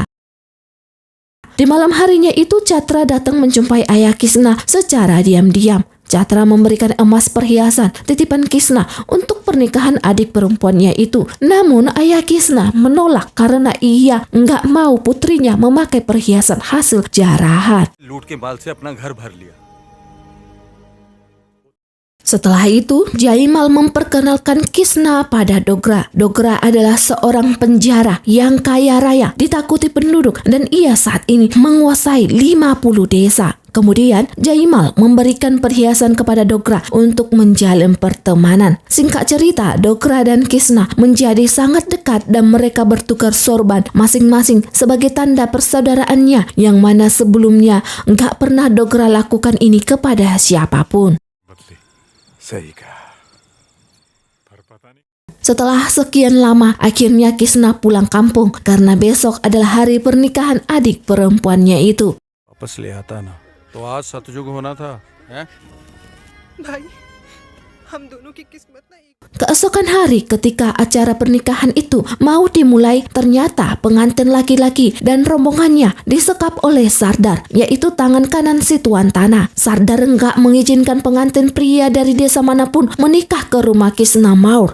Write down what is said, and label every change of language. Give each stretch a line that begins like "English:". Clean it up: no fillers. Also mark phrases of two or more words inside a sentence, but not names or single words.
Indonesian: Di malam harinya itu Catra datang menjumpai ayah Kisna secara diam-diam. Catra memberikan emas perhiasan titipan Kisna untuk pernikahan adik perempuannya itu. Namun ayah Kisna menolak karena ia nggak mau putrinya memakai perhiasan hasil jarahan.
Hindi: लूट के माल से अपना घर भर लिया
Indonesian: Setelah itu, Jaimal memperkenalkan Kisna pada Dogra. Dogra adalah seorang penjara yang kaya raya, ditakuti penduduk, dan ia saat ini menguasai 50 desa. Kemudian, Jaimal memberikan perhiasan kepada Dogra untuk menjalin pertemanan. Singkat cerita, Dogra dan Kisna menjadi sangat dekat dan mereka bertukar sorban masing-masing sebagai tanda persaudaraannya yang mana sebelumnya nggak pernah Dogra lakukan ini kepada siapapun.
Hindi: सही कहा पर पता नहीं
Indonesian: Setelah sekian lama, akhirnya Kisna pulang kampung karena besok adalah hari pernikahan adik perempuannya itu.
Hindi: वापस ले आता ना तो आज सतयुग होना था हैं भाई हम दोनों की किस्मत ना एक
Indonesian: Keesokan hari ketika acara pernikahan itu mau dimulai, ternyata pengantin laki-laki dan rombongannya disekap oleh Sardar, yaitu tangan kanan si tuan tanah. Sardar enggak mengizinkan pengantin pria dari desa manapun menikah ke rumah Kisna Maur.